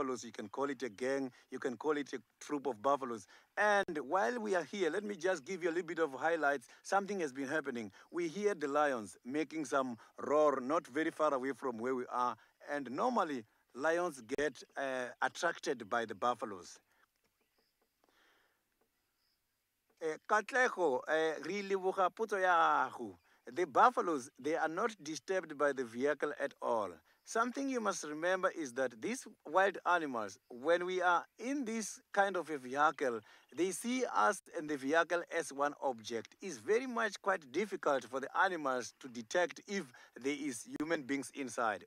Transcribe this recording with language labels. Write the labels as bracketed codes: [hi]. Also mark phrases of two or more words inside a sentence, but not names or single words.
[en] You can call it a gang, you can call it a troop of buffaloes. And while we are here, let me just give you a little bit of highlights. Something has been happening. We hear the lions making some roar not very far away from where we are. And normally, lions get attracted by the buffaloes. [tn] Katlego, re leboga potso ya gago. [en] The buffaloes, they are not disturbed by the vehicle at all. Something you must remember is that these wild animals, when we are in this kind of a vehicle, they see us and the vehicle as one object. It's very much quite difficult for the animals to detect if there is human beings inside.